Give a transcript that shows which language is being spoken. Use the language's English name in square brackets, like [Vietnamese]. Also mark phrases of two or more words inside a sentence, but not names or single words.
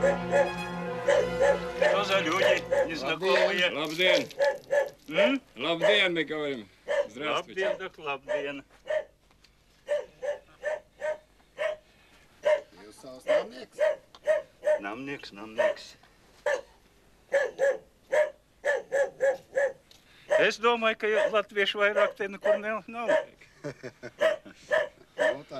[Russian] Что за люди незнакомые? Лабден. Лабден, мы говорим. Здравствуйте. Лабден, так лабден. [Latvian] Namnieks. Es domāju, ka latviešu vairāk te nekur nav. Nu tā.